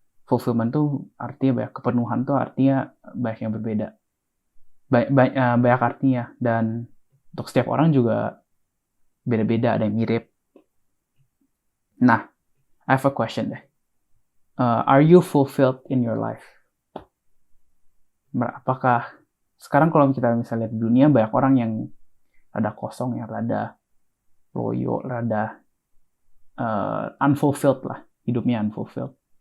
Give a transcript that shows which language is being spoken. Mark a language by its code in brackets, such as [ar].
[id] Fulfillment tuh artinya banyak, kepenuhan tuh artinya banyak yang berbeda, banyak artinya, dan untuk setiap orang juga beda-beda, ada yang mirip. [en] Nah, I have a question deh. Are you fulfilled in your life? [id] Apakah sekarang kalau kita misalnya lihat di dunia, banyak orang yang rada kosong, yang rada loyo, rada unfulfilled lah, hidupnya unfulfilled.